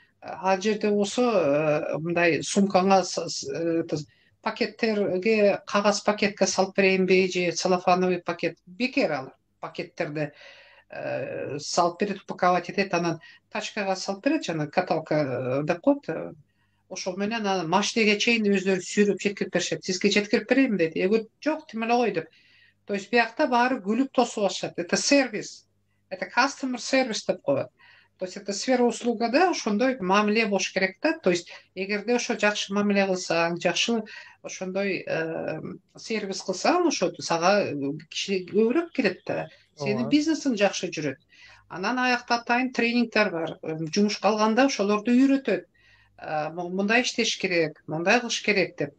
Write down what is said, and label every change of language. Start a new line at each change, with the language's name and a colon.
Kyrgyz: Ал жерде болсо мындай сумкаңа пакеттерге, кагаз пакетке салып берейинби же целлофановый пакет, бекер ал пакеттерди салып берет, упаковать этет, анан тачкага салып берет, жана каталка деп коет. Ошол менен анан машинеге чейин өздөрү сүйрөп жеткирип беришет. Сизге жеткирип берейинби дейт. Жок, тим эле кой деп.
Russian: То есть
Kyrgyz: биякта баары күлүп тосуп алышат.
Russian: Это сервис. Это
English: customer service
Kyrgyz: деп коет.
Russian: То есть это сфера
Kyrgyz: услугада ошондой мамиле болуш керек да.
Russian: То есть
Kyrgyz: эгерде ошо жакшы мамиле кылсаң, жакшы ошондой сервис кылсаң, ошо сага киши көбүрөөк келет да. Сенин бизнесиң жакшы жүрөт. Анан аякта атайын тренингдер бар. Жумушка алганда ошолорду үйрөтөт. Мындай иштеш керек, мындай кылыш керек деп.